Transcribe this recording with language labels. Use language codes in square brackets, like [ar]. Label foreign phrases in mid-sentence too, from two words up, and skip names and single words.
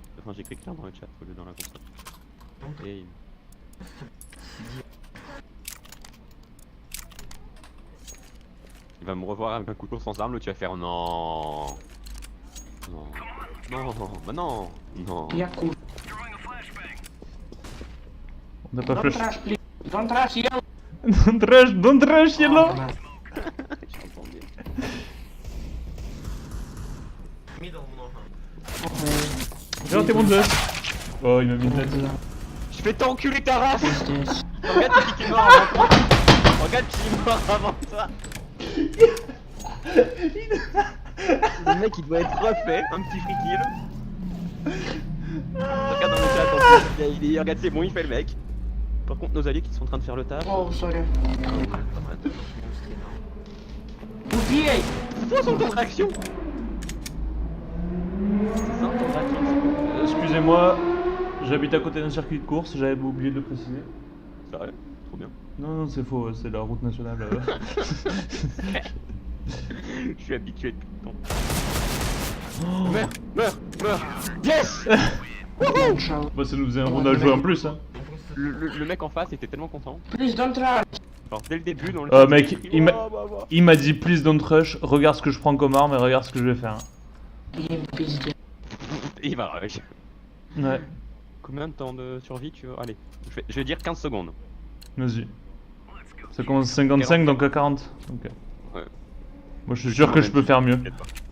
[fr] Enfin, j'ai écrit clair dans le chat au lieu dans la console. Et... Il va me revoir avec un couteau sans arme, l'autre tu vas faire non. Non. Non, bah non. Non. [ru] Я кур. [fr] On n'a pas [en] Don't [fr] flash. [en] rush, please. Don't rush, yellow. Don't rush, yellow. [fr] J'entendais. [ru] Middle много. [fr] Viens, t'es mon deux. Oh, il m'a mis une tête. Je vais t'enculer ta race. [ru] Здесь. [fr] Regarde qui est mort avant toi. Regarde qui est mort avant toi. Le mec il doit être refait, un petit free kill. Regarde dans le chat, attends, regarde c'est bon, il fait le mec. Par contre nos alliés qui sont en train de faire le taf. [ru] Оу, сори. Минус 3 дал. Убей! [fr] C'est toi son contraction. C'est ça ton contraction. Excusez-moi, j'habite à côté d'un circuit de course, j'avais oublié de le préciser. Sérieux? Trop bien. Non, non, c'est faux, c'est la route nationale. Je suis habitué depuis longtemps. Meurs, meurs, meurs. Yes. [en] Don't [fr] Bah, ça nous faisait un round à jouer en plus, hein. Le mec en face était tellement content. [en] Please don't rush. [fr] Genre dès le début dans le Mec, écrit, il m'a- oh, bah, bah. Il m'a dit [en] please don't rush, [fr] regarde ce que je prends comme arme et regarde ce que je vais faire. [ru] Им пиздец. [fr] Il va rush. Ouais, Combien de temps de survie tu veux? Allez, je vais dire 15 secondes. vas-y. Ça commence à 55 donc à 40. Ok. Ouais. Moi je suis sûr que je peux faire mieux. T'inquiète pas.